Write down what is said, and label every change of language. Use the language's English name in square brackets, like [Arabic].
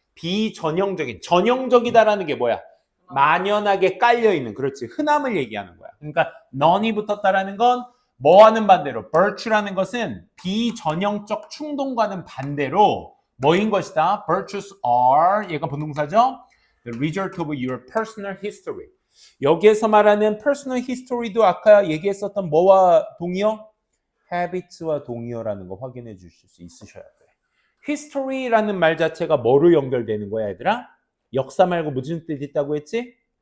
[Korean] 비전형적인, 전형적이다라는 게 뭐야? 만연하게 깔려있는, 그렇지, 흔함을 얘기하는 거야. 그러니까 non이 붙었다라는 건 뭐와는 반대로 virtue라는 것은 비전형적 충동과는 반대로 뭐인 것이다? [English] Virtues are, [Korean] 얘가 부동사죠? [English] The result of your personal history. [Korean] 여기에서 말하는 personal history도 아까 얘기했었던 뭐와 동의어? habits와 동의어라는 거 확인해 주실 수 있으셔야 돼. history라는 말 자체가 뭐로 연결되는 거야, 얘들아? 역사 말고 무슨 뜻이 있다고 했지?